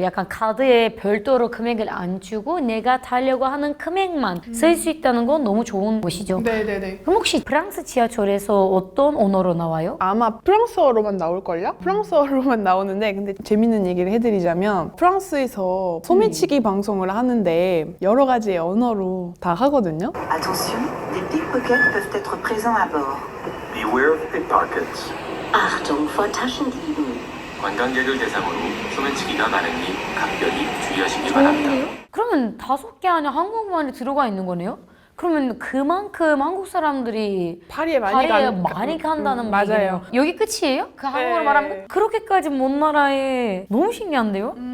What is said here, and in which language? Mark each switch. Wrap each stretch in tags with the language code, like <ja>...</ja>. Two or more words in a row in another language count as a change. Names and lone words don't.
<ko>약간 카드에 별도로 금액을 안 주고 내가 타려고 하는 금액만 쓸 수 있다는 건 너무 좋은 곳이죠. 네네네. 그럼 혹시 프랑스 지하철에서 어떤 언어로 나와요? 아마 프랑스어로만 나올걸요? 프랑스어로만 나오는데 근데 재밌는 얘기를 해드리자면 프랑스에서 소매치기 방송을 하는데 여러 가지 언어로 다 하거든요.</ko> <fr>Attention, des pickpockets peuvent être présents à bord.</fr> <en>Beware of pickpockets.</en> <de>Achtung vor Taschendieben.</de> <ko>관광객을 대상으로 소매치기가 가능히 각별히 주의하시기 바랍니다. 그러면 5개 안에 한국말이 들어가 있는 거네요? 그러면 그만큼 한국 사람들이 파리에 많이 간다는 맞아요. 얘기네요. 여기 끝이에요? 그 한국어로 네. 말하면 그렇게까지 먼 나라에 너무 신기한데요?</ko>